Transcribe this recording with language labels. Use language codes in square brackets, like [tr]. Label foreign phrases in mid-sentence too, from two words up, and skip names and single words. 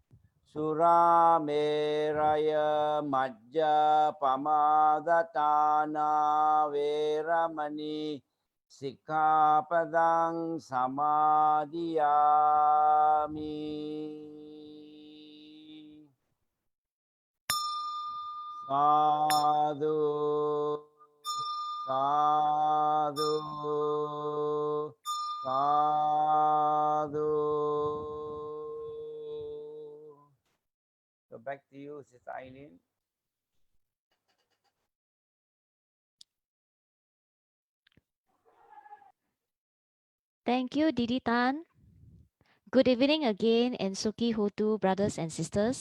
[pi] Surameraya majja pamadatana veramani sikkhapadang samadhiyami. Sadhu, sadhu, sadhu. [en] So back to you, Sister Eileen. Thank you, Didi Tan. Good evening again and [pi] Suki Hotu [en] brothers and sisters.